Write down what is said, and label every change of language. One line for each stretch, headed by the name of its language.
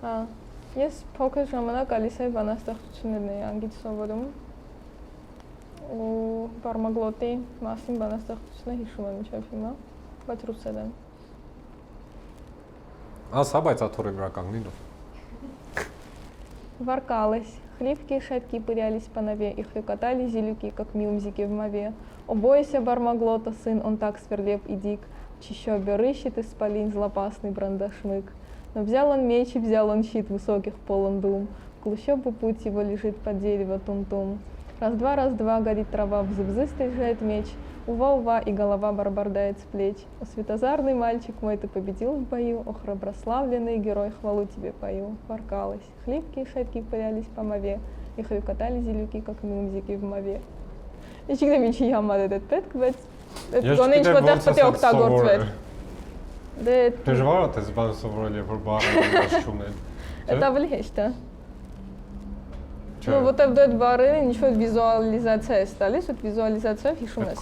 Armenian: Հա։ Ես փոքր ժամանակ Ալիսայի բանաստեղծություններն էի անգից սովորում։ Ու Բարմագլոտի մասին բանաստեղծությունը հիշում եմ մինչև հիմա, բայց ռուսերեն եմ։ Ասա, բայց աթորի վրա կանգնին։
Russian: Воркалась. Хлипкие шапки пырялись по нове, и хрюкотали зелюки, как мюмзики в мове. О, бойся, Бармаглота, сын, он так сверлеп и дик, в чащобе рыщет исполин злопасный брандашмык. Но взял он меч и взял он щит высоких полон дум, в клущобу путь его лежит под дерево тум-тум. Раз-два, горит трава, взы-взы стрижает меч, ува-ува, и голова барбардает с плеч. О, светозарный мальчик мой, ты победил в бою, о, храброславленный герой, хвалу тебе пою. Воркалась. Хлипкие шапки пырялись по мове, и хрюкотали зелюки, как мюмзики в мове.
Armenian: Ես չգիտեմ ինչի համար է դա պետք, բայց այդ գոնե ինչ-որ տեղ պետք է օգտագործվեր։ Դե Դժվար է դες բան սովորել, երբ որ բառերը իմաստ չունեն։ դա ավելի հեշտ է։ Ну, որտեվ դու այդ բառերը ինչ-որ վիզուալիզացիա ես տալիս, այդ վիզուալիզացիայով հիշում ես